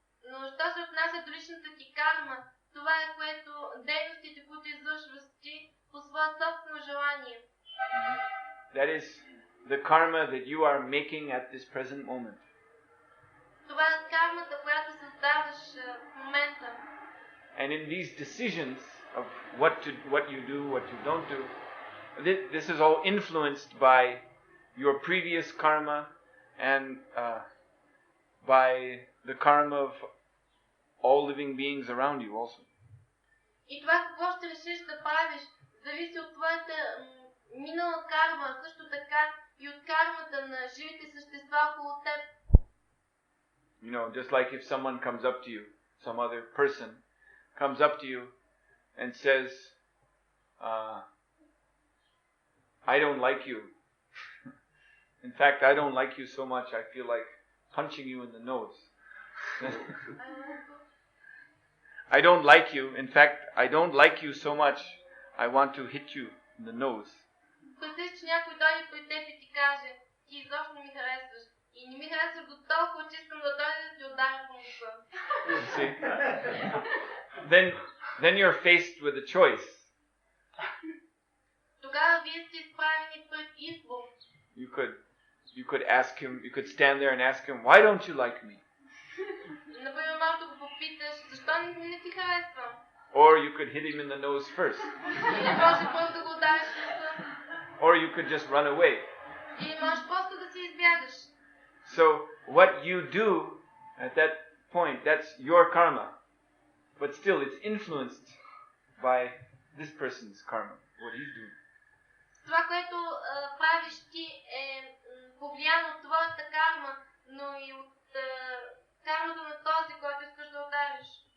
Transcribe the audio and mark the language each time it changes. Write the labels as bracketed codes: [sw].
[bg] Но що се отнася до личната ти карма, това е което дейностите, които извършваш ти по свое собствено желание. [en] That is the karma that you are making at this present moment. [bg] Това е кармата, която създаваш в момента. [en] And in these decisions of what you do, what you don't do, this is all influenced by your previous karma and by the karma of all living beings around you also. [bg] И това какво ще решиш да правиш, зависи от твоята минала карма, също така и от кармата на живите същества около теб. [en] You know, just like if someone comes up to you, some other person comes up to you and says, I don't like you. In fact, I don't like you so much, I feel like punching you in the nose. I don't like you. In fact, I don't like you so much, I want to hit you in the nose. [bg] Представи, че някой дойде при теб и ти каже, ти изобщо не ми харесваш. И не ми харесваш до толкова, че искам да дойда да ти ударя по носа. [en] See? Then you're faced with a choice. [bg] Тогава вие сте изправени пред избор. [en] You could ask him, you could stand there and ask him, why don't you like me? [bg] Например, може да го попиташ, защо не ти харесвам? [en] Or you could hit him in the nose first. [bg] Или може първо да го удариш в носа. [en] Or you could just run away. [bg] Или можеш просто да се избягаш. [en] So what you do at that point, that's your karma. But still it's influenced by this person's karma, what he's doing. [bg] Това, което правиш ти е повлияно от твоята карма, но и от кармата на този, който искаш да удариш.